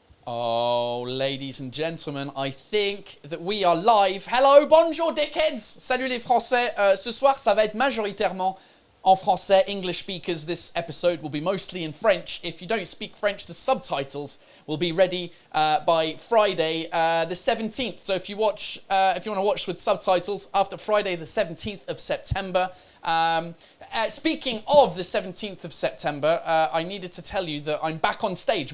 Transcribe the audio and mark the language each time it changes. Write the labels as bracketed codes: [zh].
[en] Oh, ladies and gentlemen, I think that we are live. [fr] Hello, bonjour, [en] dickheads. [fr] Salut les Français. Ce soir, ça va être majoritairement en français. [en] English speakers, this episode will be mostly in French. If you don't speak French, the subtitles will be ready by Friday the 17th. So if you want to watch with subtitles after Friday the 17th of September. Speaking of the 17th of September, I needed to tell you that I'm back on stage.